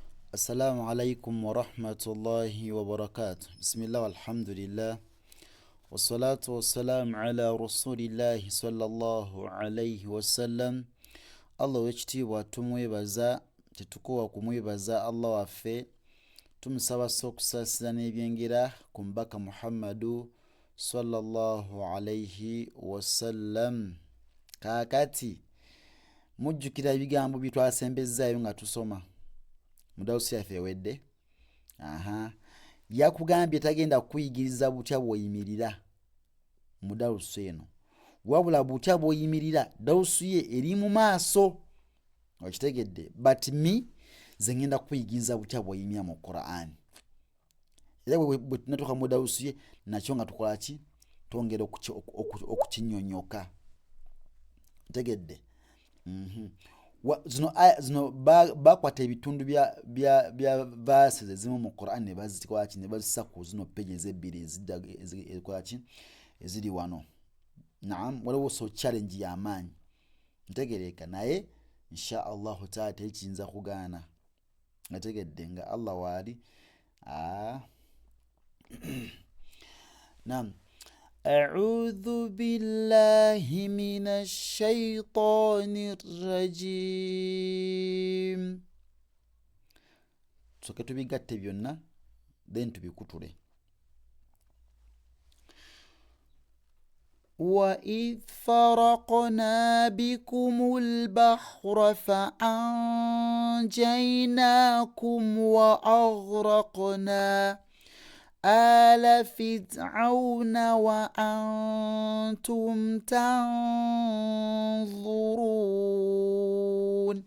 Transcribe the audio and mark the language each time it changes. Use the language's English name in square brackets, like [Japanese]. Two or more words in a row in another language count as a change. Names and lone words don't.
[Arabic] السلام عليكم ورحمة الله وبركاته. بسم الله والحمد لله والصلاة والسلام على رسول الله صلى الله عليه وسلم. [Ganda] Allah w'ekitiibwa tumwebaza, tetukowa kumwebaza Allah waffe, tumusaba okusaasira n'ebyengera ku mubaka Muhammadu [Arabic] صلى الله عليه وسلم. [Ganda] Kaakati mujjukira ebigambo bye twasembezaayo nga tusoma mu dawusi yaffe ewedde. Yakugambye tagenda kukuyigiriza butya bw'oyimirira mu dawusi eno, wabula butya bw'oyimirira dawusi ye eri mu maaso. Okitegedde? But me ze ngenda kukuyigiriza butya bw'oyimira mu Qur'an. Era bwe tunatuuka mu dawusi ye nakyo nga tukola ki? Twongera okukinyonyoka. Otegedde? Zino bakwata ebitundu bya verses ezimu mu Qur'an ne bazikola ki? Ne bazissa ku zino peji ezebbiri eziri wano. Naam, waliwo [English] so challenge [Ganda] y'amaanyi. Ntegereka naye [Arabic] إن شاء الله تعالى [Ganda] tekiyinza kugaana. Nategedde nga Allah waali. Naam. [Arabic] أعوذ بالله من الشيطان الرجيم. [Ganda] Tusoke tubigatte byonna then tubikutule. [Arabic] وإذ فرقنا بكم البحر فأنجيناكم وأغرقنا آل فرعون وأنتم تنظرون.